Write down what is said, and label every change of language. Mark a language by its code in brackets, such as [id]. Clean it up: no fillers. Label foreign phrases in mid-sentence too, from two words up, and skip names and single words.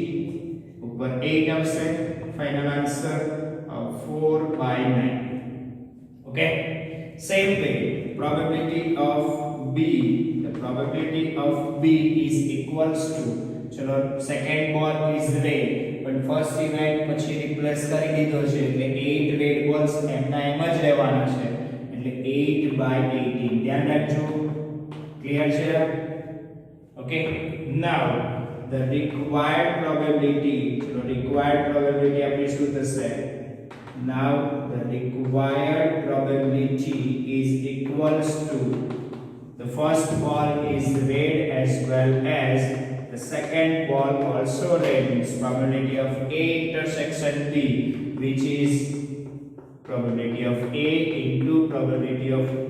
[gu] ઉપર 8 આવશે, [en] final answer [gu] 4/9. [en] Okay, same way probability of B, the probability of B is equals to, चलो second ball is red but first event [gu] પછી રિપ્લેસ કરી દીધો છે એટલે [en] 8 red balls [gu] એમના એમ જ રહેવાના છે એટલે [en] 8/18. [gu] ધ્યાન રાખજો, ક્લિયર છે? ઓકે, [en] now the required probability, ચલો required probability [gu] આપણી શું થશે? [en] Now the required probability is equals to the first ball is red as well as the second ball also red, means probability of A intersection B, which is probability of A into probability of B.